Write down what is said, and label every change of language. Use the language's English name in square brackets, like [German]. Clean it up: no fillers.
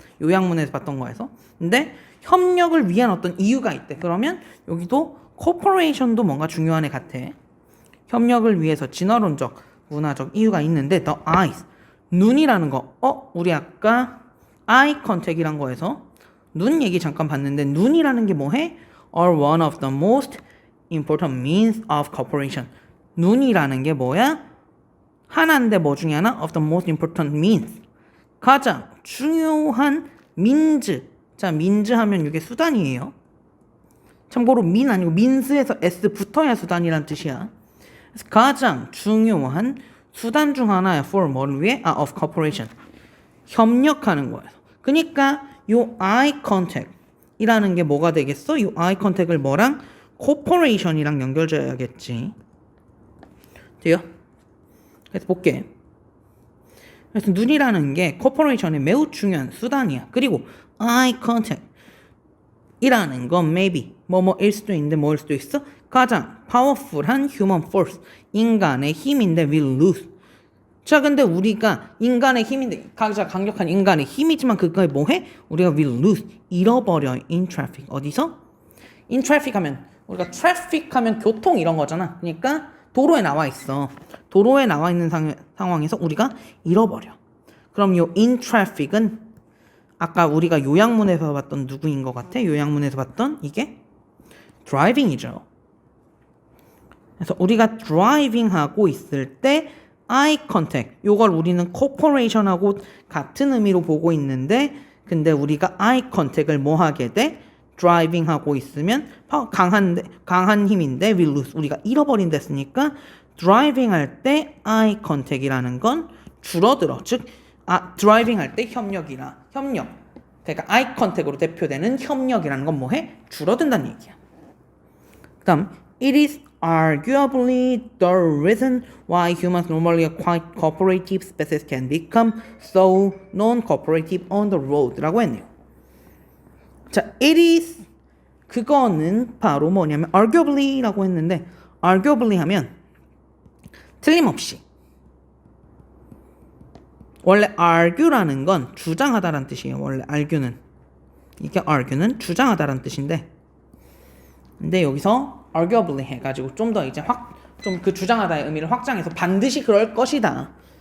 [Korean] 요약문에서 봤던 거에서. 근데 협력을 위한 어떤 이유가 있대. 그러면 여기도 코퍼레이션도 뭔가 중요한 애 같아. 협력을 위해서 진화론적, 문화적 이유가 있는데 [English] the eyes, [Korean] 눈이라는 거. 우리 아까 eye contact이란 거에서 눈 얘기 잠깐 봤는데 눈이라는 게 뭐해? [English] are one of the most important means of cooperation. [Korean] 눈이라는 게 뭐야? 하나인데 뭐 중에 하나? [English] of the most important means. [Korean] 가장 중요한 means. 자, means 하면 이게 수단이에요. 참고로 mean 아니고 means에서 s 붙어야 수단이란 뜻이야. 그래서 가장 중요한 수단 중 하나야. for 뭐를 위해? [English] of cooperation. [Korean] 협력하는 거예요. 그러니까 요 eye contact 이라는 게 뭐가 되겠어? 요 eye contact을 뭐랑? corporation이랑 연결져야겠지. 돼요? 그래서 볼게. 그래서 눈이라는 게 corporation의 매우 중요한 수단이야. 그리고 eye contact 이라는 건 [English] maybe [Korean] 뭐뭐일 수도 있는데 뭐일 수도 있어? 가장 powerful한 [English] human force, [Korean] 인간의 힘인데 [English] will lose. [Korean] 자, 근데 우리가 인간의 힘인데 가장 강력한 인간의 힘이지만 그거에 뭐해? 우리가 [English] will lose, [Korean] 잃어버려. [English] in traffic. 어디서? [Korean] in traffic 하면 우리가 traffic 하면 교통 이런 거잖아. 그러니까 도로에 나와 있어. 도로에 나와 있는 상황에서 우리가 잃어버려. 그럼 요 in traffic은 아까 우리가 요약문에서 봤던 누구인 것 같아? 요약문에서 봤던 이게 driving이죠. 그래서 우리가 driving 하고 있을 때 eye contact, 요걸 우리는 corporation하고 같은 의미로 보고 있는데 근데 우리가 eye contact을 뭐 하게 돼? driving 하고 있으면 강한 힘인데 will lose, 우리가 잃어버린다 했으니까 driving 할 때 eye contact이라는 건 줄어들어. 즉 driving 할 때 협력. 그러니까 eye contact으로 대표되는 협력이라는 건 뭐해? 줄어든다는 얘기야. [English] 그 다음 it is arguably the reason why humans normally are quite cooperative species can become so non-cooperative on the road [Korean] 라고 했네요. 자, [English] it is [Korean] 그거는 바로 뭐냐면 arguably 라고 했는데 arguably 하면 틀림없이 원래 argue라는 건 주장하다라는 뜻이에요. 원래 argue는 주장하다라는 뜻인데 근데 여기서 arguably 해가지고 좀 더 이제 좀 그 주장하다의 의미를 확장해서 반드시 그럴 것이다.